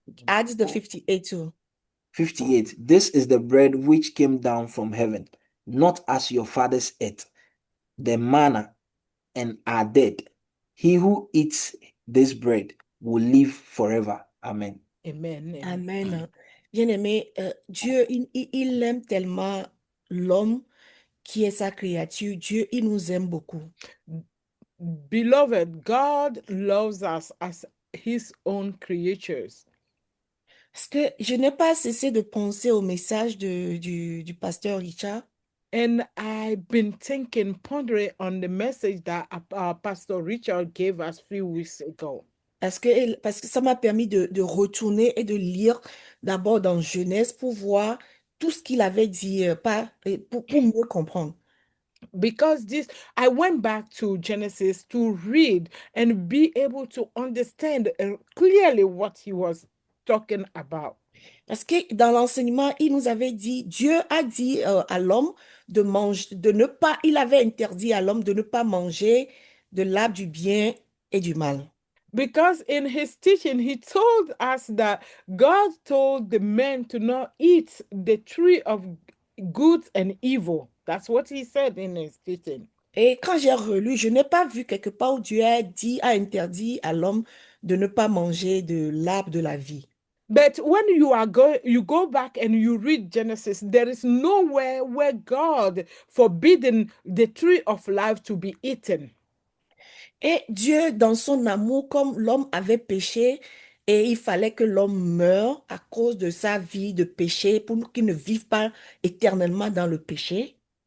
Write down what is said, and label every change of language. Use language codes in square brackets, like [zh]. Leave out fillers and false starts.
[en] Add the 58 too. 58. This is the bread which came down from heaven, not as your fathers ate the manna and are dead. He who eats this bread will live forever. Amen. Amen. Amen. [fr] Bien-aimé, Dieu, il aime tellement l'homme qui est sa créature. Dieu, il nous aime beaucoup. [en] Beloved, God loves us as his own creatures. [fr] Parce que je n'ai pas cessé de penser au message du pasteur Richard. [en] And I've been pondering on the message that Pastor Richard gave us a few weeks ago. [fr] Parce que ça m'a permis de retourner et de lire d'abord dans Genèse pour voir tout ce qu'il avait dit, pour mieux comprendre. [en] Because I went back to Genesis to read and be able to understand clearly what he was talking about. [fr] Parce que dans l'enseignement, il nous avait dit, Dieu a dit à l'homme de manger, il avait interdit à l'homme de ne pas manger de l'arbre du bien et du mal. [en] Because in his teaching, he told us that God told the man to not eat the tree of good and evil. That's what he said in his teaching. [fr] Et quand j'ai relu, je n'ai pas vu quelque part où Dieu a interdit à l'homme de ne pas manger de l'arbre de la vie. [en] But when you go back and you read Genesis, there is nowhere where God forbidden the tree of life to be eaten. [fr] Et Dieu, dans son amour, comme l'homme avait péché, et il fallait que l'homme meure à cause de sa vie de péché, pour qu'il ne vive pas éternellement dans le péché.